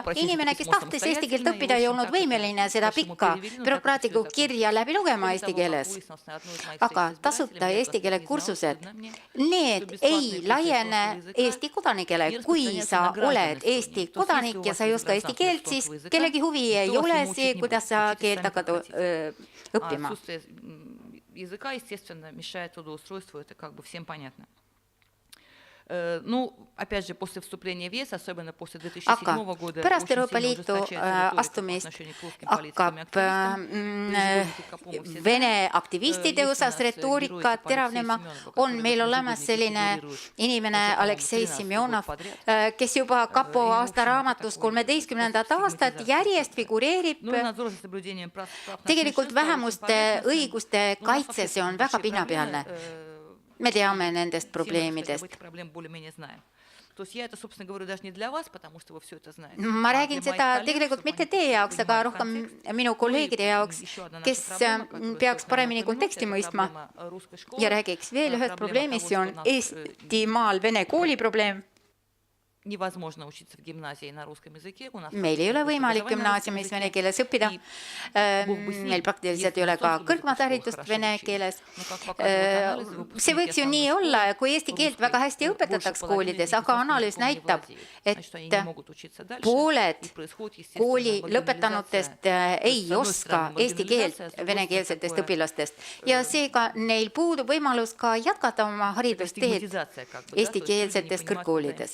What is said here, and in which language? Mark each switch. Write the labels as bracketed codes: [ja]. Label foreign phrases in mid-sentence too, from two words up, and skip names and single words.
[et] Inimene, kes tahtis eesti keelt õppida, ei olnud võimeline seda pikka bürokraatlikku kirja läbi lugema eesti keeles. Aga tasuta eesti keele kursused, need ei laiene Eesti kodanikele. Kui sa oled Eesti kodanik ja sa ei oska eesti keelt, siis kellegi huvi ei ole see, kuidas sa keelt hakkad õppima. [ru] Языка, естественно, мешает трудоустройству, это как бы всем понятно. Ну, опять же, после вступления в ЕС, особенно после 2007 [et] aga [ru] года, [et] pärast [ru] очень [et] Euroopa [ru] сильно [et] Liitu [ru] ужесточается риторика по [et] astumist [ru] отношению к русским политикам и [et] hakkab [ru] активистам. Переживаете, по-моему, все [et] Vene [ru] знаем. [et] aktivistide [ru] Есть у [et] osas [ru] нас [et] retoorika [ru] герой типа Алексей [et] teravnema, [ru] Семенов, [et] on [ru] который [et] meil [ru] в этом [et] olemas [ru] сборнике [et] selline [ru] фигурирует [et] inimene [ru] уже, по-моему, [et] Aleksei [ru] 13-й [et] Semjonov, [ru] год подряд. [et] kes juba kapo [ru] И, в [et] aastaraamatus [ru] общем, это такой [et] 13. [ru] способ [et] aastat [ru] стигматизации [et] järjest [ru] процесса. [et] figureerib. [ru] Ну и надзор за соблюдением прав [et] Tegelikult [ru] меньшинства очень [et] vähemuste [ru] поверхностным. [et] õiguste [ru] Ну, у нас [et] kaitse, [ru] вообще [et] see on [ru] большие [et] väga pinnapealne. Me teame nendest [ru] все мы, кстати, об [et] probleemidest. [ru] этих проблем более-менее знаем. То есть я это, собственно, говорю даже не для вас, потому что вы все это знаете. [et] Ma [ru] А [et] räägin [ru] для моих [et] seda [ru] коллег, [et] tegelikult [ru] чтобы [et] mitte [ru] они [et] teie jaoks, aga [ru] понимали [et] rohkem [ru] контекст. [et] minu [ru] Ну и [et] kolleegide jaoks, [ru] еще одна [et] kes [ru] наша проблема, которую [et] peaks [ru] стоит нам [et] paremini [ru] упомянуть, [et] konteksti [ru] это [et] mõistma. [ru] проблема русской школы, [et] Ja räägiks veel ühest [ru] проблема [et] probleemist, [ru] того, [et] see [ru] что [et] on [ru] у нас [et] Eestimaal vene kooli probleem. [ru] невозможно учиться в гимназии на русском языке. У нас [et] Meil ei ole [ru] практически [et] võimalik [ru] образование на русском [et] gümnaasiumis [ru] языке. [et] vene keeles õppida. Meil praktiliselt ei ole ka kõrgmaharidust vene keeles. See võiks ju nii olla, kui eesti keelt väga hästi õpetataks koolides, aga analüüs näitab, et pooled kooli lõpetanutest ei oska eesti keelt venekeelsetest õpilastest ja seega neil puudub võimalus ka jätkata oma haridusteed eestikeelsetes kõrgkoolides.